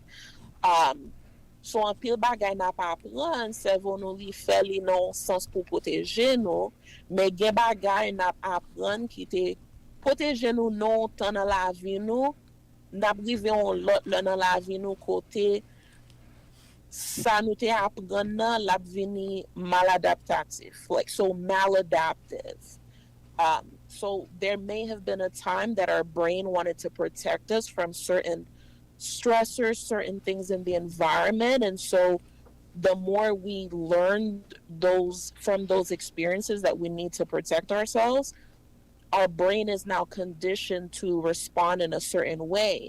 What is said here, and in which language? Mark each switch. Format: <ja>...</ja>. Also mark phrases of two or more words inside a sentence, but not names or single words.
<ht>So an pil bagay na pa apren, servo nou li fè li non sens pou proteje nou, mais gen bagay na apren ki te proteje nou non tan nan la vi nou, nap rive on lot nan la vi nou kote sa nou te apren nan lap vini maladaptatif,</ht> <en>like so maladaptive. So there may have been a time that our brain wanted to protect us from certain stressors, certain things in the environment, and so the more we learn from those experiences that we need to protect ourselves, our brain is now conditioned to respond in a certain way.</en>